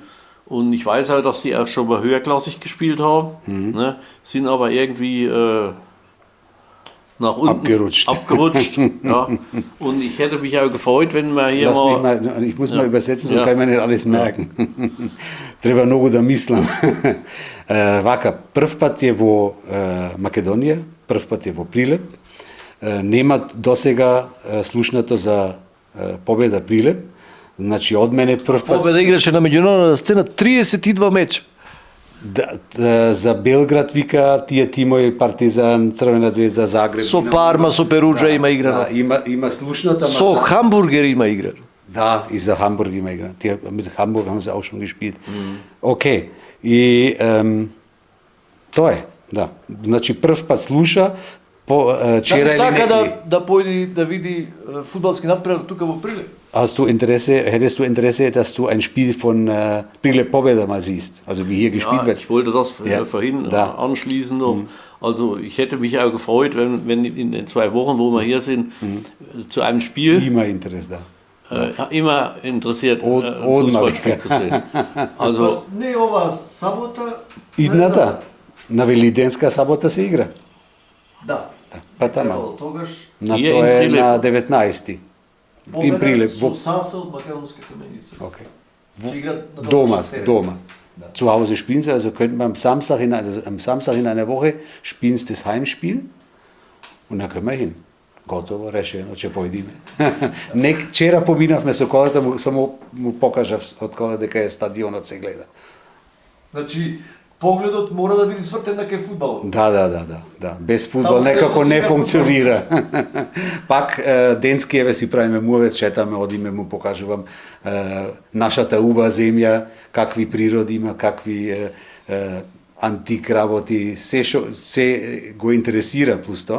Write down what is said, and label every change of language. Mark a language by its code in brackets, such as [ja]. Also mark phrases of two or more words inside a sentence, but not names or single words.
[de] Und ich weiß auch, dass die auch schon mal höherklassig gespielt haben, ne? Sind aber irgendwie nach unten abgerutscht. Ja. Und ich hätte mich auch gefreut, wenn wir hier ich muss mal übersetzen, sonst kann man nicht alles merken. [mk] Треба многу да мислам. Вака, прв пат е во Македонија, прв пат е во Прилеп. Нема досега слушнато за победа Прилеп. Значи од мене прв пат победа играше на меѓународна сцена 32 меча. За Белград вика тие тимови Партизан, Црвена звезда, Загреб. Со Парма, со Перуджа има играно. Има слушната. Со Хамбургер има играно. Да, и за Hamburg immer играно. [de] Тие mit Hamburg haben sie auch schon gespielt. [mk] Океј. И тоа е, да. Значи прв пат слуша Дали сака да појде да види фудбалски надпревар тука во Прилеп? [de] Hättest du Interesse, dass du ein Spiel von Prilep Pobeda mal siehst, also wie hier gespielt wird? Ich wollte das vorhin anschließen noch. Also ich hätte mich auch gefreut, wenn in den 2 Wochen, wo wir hier sind, zu einem Spiel... Immer Interesse da. Immer interessiert, Fußballspiel zu sehen. Also, [mk] не ова сабота. Идната? На Велиденска сабота се игра. Да. Па тама. Требало тогаш На И е тоа е Имприлеп. на 19-ти. победа Имприлеп со во Саса од Македонска каменица. okay. Се играат на Doma, домашен терен. Doma. Да. [de] Zu Hause spielen sie, also könnten wir am Samstag in einer Woche spielen sie das Heimspiel und dann können wir hin. [mk] Готово, решено, ќе појдиме. Вчера поминавме со колата, само му покажав од кола дека е стадионот се гледа. Значи, погледот мора да биде свртен на кај фудбал. Да. Без фудбал Таму кај некако што не сега функционира. Пак денски еве си правиме муавет, шетаме, одиме, му покажувам нашата убава земја, какви природи има, какви антик работи, се го интересира плюс тоа.